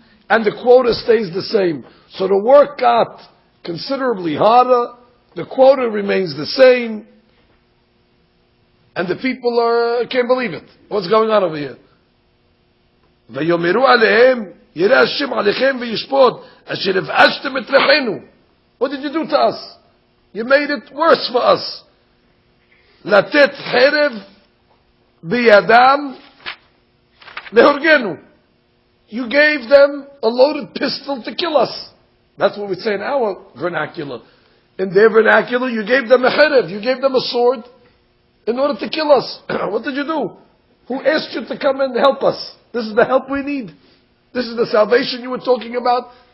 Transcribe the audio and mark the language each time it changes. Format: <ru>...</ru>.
<en>And the quota stays the same. So the work got considerably harder, the quota remains the same, and the people can't believe it. What's going on over here?</en> <he>ויאמרו עליהם, יראה השם עליכם וישפוט, אשר הבאשתם את ריחנו.</he> <en>What did you do to us? You made it worse for us.</en> <he>לתת חרב בידם Lehorgenu.</he> <en>You gave them a loaded pistol to kill us. That's what we say in our vernacular. In their vernacular, you gave them a cherev, you gave them a sword in order to kill us. What did you do? Who asked you to come and help us? This is the help we need. This is the salvation you were talking about.</en>